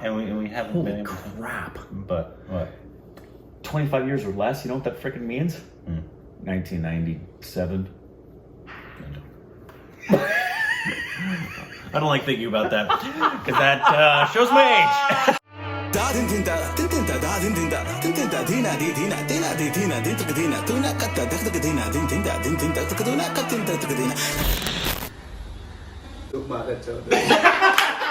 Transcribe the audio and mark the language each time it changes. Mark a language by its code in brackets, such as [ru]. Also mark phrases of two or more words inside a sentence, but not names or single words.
[en] And we haven't Holy been able to. crap. But what? 25 years or less, you know what that freaking means? 1997. I don't like thinking about that, because that shows my age. Da din din da din din da da din din da din din da dina di dina dina di dina din tuk dina tuna katta dak tuk dina din din da tuk duna katta tuk dina. Tuk makat